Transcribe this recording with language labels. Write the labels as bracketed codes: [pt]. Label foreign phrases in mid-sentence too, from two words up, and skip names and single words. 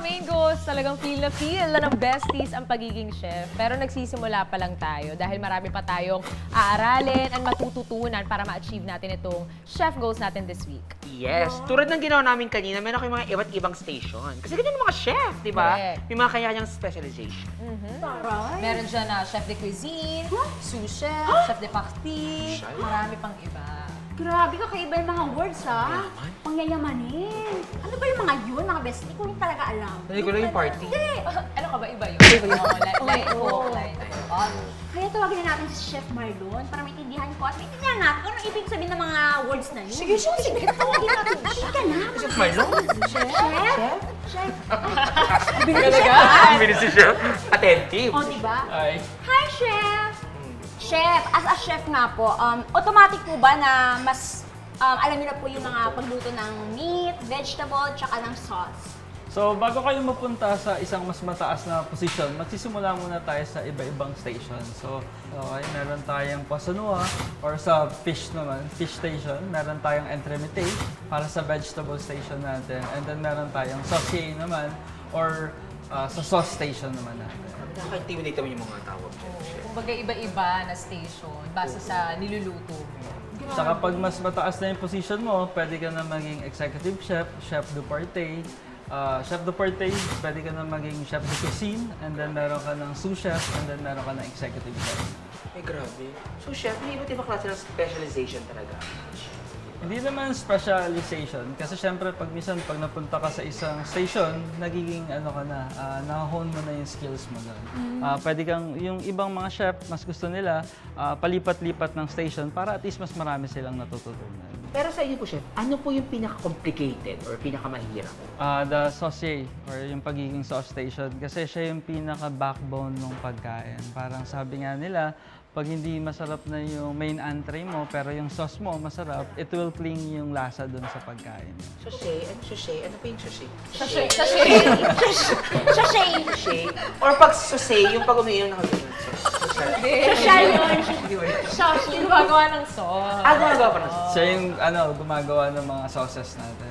[tl] amigos, talagang feel na ng besties ang pagiging chef. Pero nagsisimula pa lang tayo dahil marami pa tayong aaralin at matututunan para ma-achieve natin itong [en] chef goals [tl] natin [en] this week. Yes. [tl] Tulad ng ginawa namin kanina, meron kayong mga iba't ibang station. Kasi ganyan ang mga chef, di ba? May mga kanyang specialization. Meron dyan na [fr] chef de cuisine, sous chef, chef de partie, [tl] marami pang iba. Grabe, kakaiba yung mga words, ha? Pangyayamanin. Ano ba yung mga yun, mga bestie? Hindi ko rin talaga alam. Hindi ko lang yung party. Ano ka ba? Iba yun? [en] Like cook, like [tl] Kaya tawagin na natin si Chef Marlon para maintindihan ko at maintindihan natin kung ano ibig sabihin ng mga words na yun. Sige. Tawagin natin. Sige na. Chef Marlon? Chef? Ang bilis si Chef. Attentive. O, diba? Ay. Hi, Chef! Chef, [en] as a chef [tl] nga po, automatic po ba na mas alam niyo na po yung mga pagluto ng meat, vegetable, tsaka ng sauce? So, bago kayo mapunta sa isang mas mataas na posisyon, magsisimula muna tayo sa iba-ibang station. So, okay, meron tayong pasanua or sa fish naman, [en] fish station. [tl] Meron tayong entremete para sa [en] vegetable station [tl] natin. [en] And then [tl] meron tayong saucier naman or sa [en] sauce station [tl] naman natin. Nakaka-intimidate naman yung mga tawag dyan. Kumbaga iba-iba na station base sa niluluto mo. Saka pag mas mataas na yung position mo, pwede ka na maging [en] executive chef, [fr] chef de partie. Chef de partie, [tl] pwede ka na maging [fr] chef de cuisine, [en] and then [tl] meron ka ng [fr] sous chef, [en] and then [tl] meron ka ng [en] executive chef. [tl] Ay, grabe. So, chef, may iba't ibang klase ng specialization talaga. Hindi naman specialization, kasi syempre pag napunta ka sa isang station, nagiging na-hone mo na yung skills mo doon. Pwede kang, yung ibang mga chef, mas gusto nila, palipat-lipat ng station para [en] at least [tl] mas marami silang natututunan. Pero sa inyo po, chef, ano po yung pinaka-complicated or pinaka-mahirap? [en] The saucier, [tl] or yung pagiging [en] sauce station, [tl] kasi siya yung pinaka-backbone ng pagkain. Parang sabi nga nila, pag hindi masarap na yung [en] main entree [tl] mo, pero yung sauce mo masarap, [en] it will cling [tl] yung lasa dun sa pagkain. Sachet? Ano sachet? Ano pa yung sachet? Sachet! Or pag sachet, yung pag umiinom na kagayon. Sachet yun! Sachet! Gumagawa ng sauce. Gumagawa pa ng sauce. Siya yung gumagawa ng mga sauces natin.